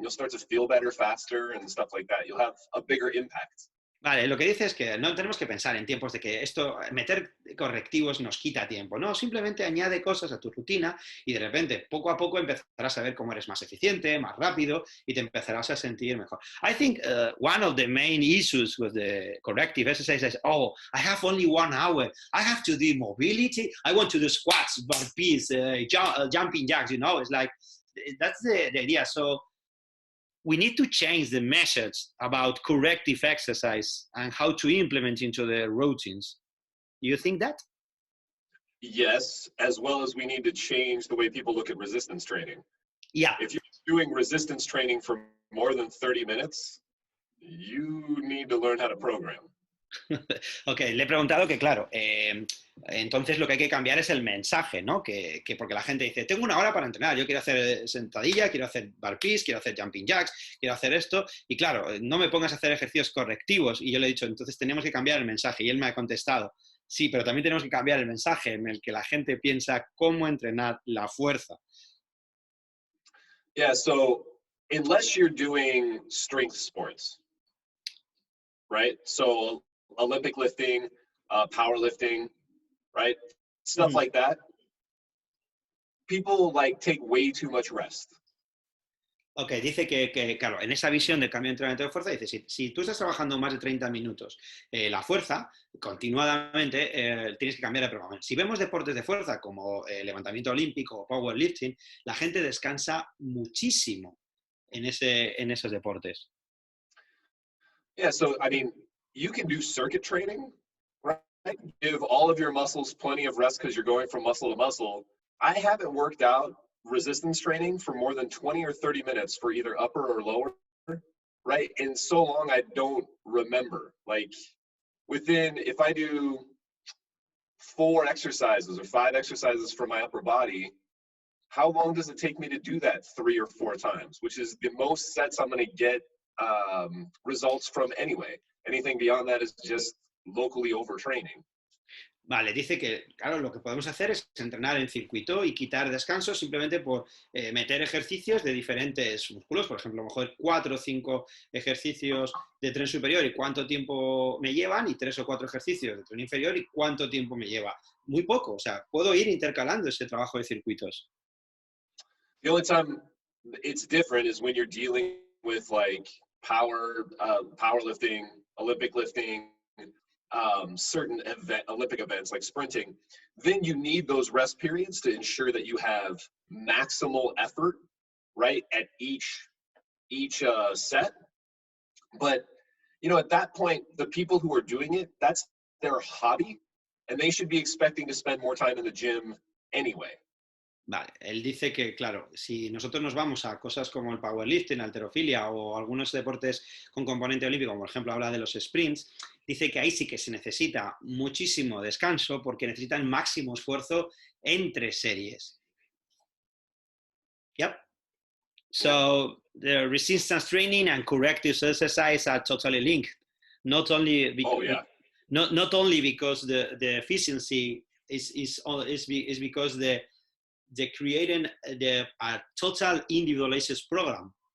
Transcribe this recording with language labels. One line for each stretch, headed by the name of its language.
English: You'll start to feel better faster and stuff like that. You'll have a bigger impact.
Spanish: Vale, lo que dice es que no tenemos que pensar en tiempos de que meter correctivos nos quita tiempo. No, simplemente añade cosas a tu rutina y de repente, poco a poco, empezarás a ver cómo eres más eficiente, más rápido y te empezarás a sentir mejor.
English: I think one of the main issues with the corrective exercise is, oh, I have only 1 hour. I have to do mobility. I want to do squats, burpees, jumping jacks, you know. It's like, that's the idea. So, we need to change the message about corrective exercise and how to implement into the routines. Do you think that? Yes, as well as we need to change the way people look at resistance training. Yeah. If you're doing resistance training for more than 30 minutes, you need to learn how to program.
Spanish: Ok, le he preguntado que, claro, entonces lo que hay que cambiar es el mensaje, ¿no? Porque la gente dice, tengo una hora para entrenar, yo quiero hacer sentadilla, quiero hacer burpees, quiero hacer jumping jacks, quiero hacer esto, y claro, no me pongas a hacer ejercicios correctivos. Y yo le he dicho, entonces tenemos que cambiar el mensaje. Y él me ha contestado, sí, pero también tenemos que cambiar el mensaje en el que la gente piensa cómo entrenar la fuerza.
English: Yeah, so unless you're doing strength sports, right? So Olympic lifting, powerlifting, right? Stuff like that. People like take way too much rest.
Spanish: Ok, dice que, claro, en esa visión del cambio de entrenamiento de fuerza, dice, si tú estás trabajando más de 30 minutos la fuerza, continuadamente tienes que cambiar de programa. Si vemos deportes de fuerza como levantamiento olímpico o powerlifting, la gente descansa muchísimo en esos deportes.
English: Yeah, so I mean, you can do circuit training, right? Give all of your muscles plenty of rest because you're going from muscle to muscle. I haven't worked out resistance training for more than 20 or 30 minutes for either upper or lower, right? And so long I don't remember. Like if I do 4 exercises or 5 exercises for my upper body, how long does it take me to do that 3 or 4 times, which is the most sets I'm going to get results from anyway. Anything beyond that is just locally overtraining.
Spanish: Vale, dice que, claro, lo que podemos hacer es entrenar en circuito y quitar descansos simplemente por meter ejercicios de diferentes músculos. Por ejemplo, a lo mejor 4 o 5 ejercicios de tren superior y cuánto tiempo me llevan, y 3 o 4 ejercicios de tren inferior y cuánto tiempo me lleva. Muy poco, o sea, puedo ir intercalando ese trabajo de circuitos.
English: The only time it's different is when you're dealing with like powerlifting, Olympic lifting, certain Olympic events like sprinting. Then you need those rest periods to ensure that you have maximal effort, right, at each set. But at that point, the people who are doing it, that's their hobby, and they should be expecting to spend more time in the gym anyway.
Spanish: Vale, él dice que, claro, si nosotros nos vamos a cosas como el powerlifting, halterofilia o algunos deportes con componente olímpico, como por ejemplo habla de los sprints, dice que ahí sí que se necesita muchísimo descanso porque necesitan máximo esfuerzo entre series.
English: Yep. So the resistance training and corrective exercise are totally linked. Not only because, not only because the efficiency is because the creating a total individualized program.